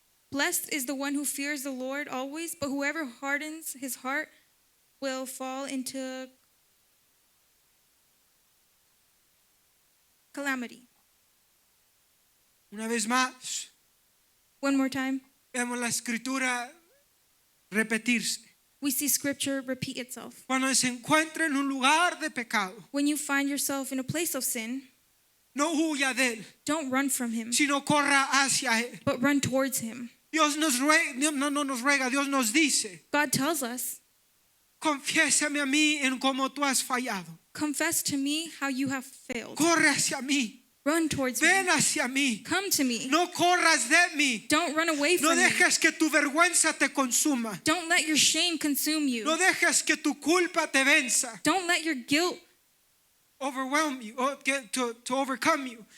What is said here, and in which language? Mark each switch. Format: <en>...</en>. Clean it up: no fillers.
<en>Blessed is the one who fears the Lord always, but whoever hardens his heart will fall into calamity.</en> <es>Una vez más,</es> <en>One more time.</en> <es>vemos la escritura repetirse.</es> <en>We see scripture repeat itself.</en> <es>Cuando se encuentra en un lugar de pecado,</es> <en>When you find yourself in a place of sin,</en> <es>no huya de él,</es> <en>don't run from him,</en> <es>sino corra hacia él.</es> <en>but run towards him.</en> <es>Dios nos ruega, no nos ruega, Dios nos dice,</es> <en>God tells us,</en> <es>confiésame a mí en cómo tú has fallado.</es> <en>confess to me how you have failed.</en> <es>Corre hacia mí,</es> <en>Run towards</en> <es>ven</es> <en>me.</en> <es>hacia mí.</es> <en>Come to me.</en> <es>No corras de mí.</es> <en>Don't run away</en> <es>No</es> <en>from me.</en> <es>dejes que tu vergüenza te consuma.</es> <en>Don't let your shame consume you.</en> <es>No dejes que tu culpa te venza.</es> <en>Don't let your guilt Overwhelm you, to overcome you.</en>